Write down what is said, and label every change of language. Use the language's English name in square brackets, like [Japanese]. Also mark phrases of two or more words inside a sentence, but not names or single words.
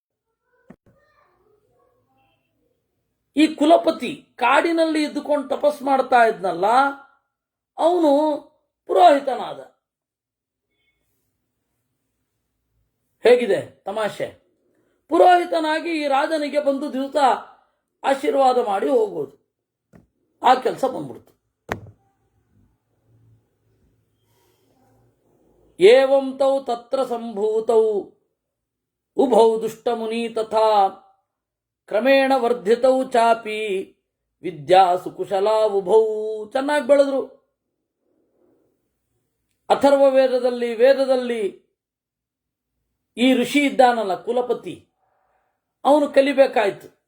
[Kannada] ಈ ಕುಲಪತಿ ಕಾಡಿನಲ್ಲಿ ಇದ್ದುಕೊಂಡು ತಪಸ್ ಮಾಡ್ತಾ ಇದ್ನಲ್ಲ ಅವನು ಪುರೋಹಿತನಾದ. ಹೇಗಿದೆ ತಮಾಷೆ? ಪುರೋಹಿತನಾಗಿ ಈ ರಾಜನಿಗೆ ಬಂದು ದಿವಸ ಆಶೀರ್ವಾದ ಮಾಡಿ ಹೋಗೋದು, ಆ ಕೆಲಸ ಬಂದ್ಬಿಡ್ತು. [Sanskrit] ಏವಂ ತೌ ತತ್ರ ಸಂಭೂತೌ ಉಭೌ ದುಷ್ಟಮುನಿ ತಥಾ ಕ್ರಮೇಣ ವರ್ಧಿತೌ ಚಾಪಿ ವಿದ್ಯಾ ಸುಕುಶಲ ಉಭೌ. [Kannada] ಚೆನ್ನಾಗಿ ಬೆಳೆದ್ರು. ಅಥರ್ವ ವೇದದಲ್ಲಿ ಈ ಋಷಿ ಇದ್ದಾನಲ್ಲ ಕುಲಪತಿ, ಅವನು ಕಲಿಬೇಕಾಯ್ತು.